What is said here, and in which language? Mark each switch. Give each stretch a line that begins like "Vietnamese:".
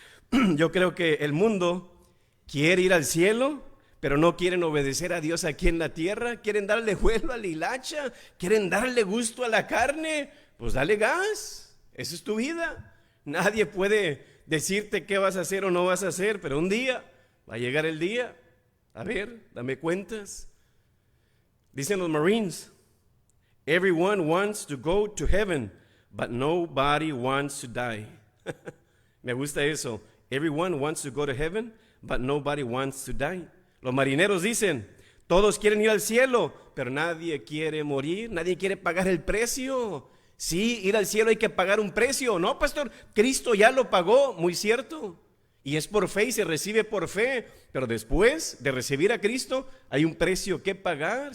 Spanish: Yo creo que el mundo quiere ir al cielo, pero no quieren obedecer a Dios aquí en la tierra. Quieren darle vuelo a la hilacha, quieren darle gusto a la carne. Pues dale gas, esa es tu vida. Nadie puede decirte qué vas a hacer o no vas a hacer, pero un día va a llegar el día. A ver, dame cuentas. Dicen los Marines,
English: everyone wants to go to heaven, but nobody wants to die.
Spanish: Me gusta eso.
English: Everyone wants to go to heaven, but nobody wants to die.
Spanish: Los marineros dicen, todos quieren ir al cielo, pero nadie quiere morir, nadie quiere pagar el precio. Sí, ir al cielo hay que pagar un precio. No, pastor, Cristo ya lo pagó, muy cierto. Y es por fe y se recibe por fe. Pero después de recibir a Cristo hay un precio que pagar.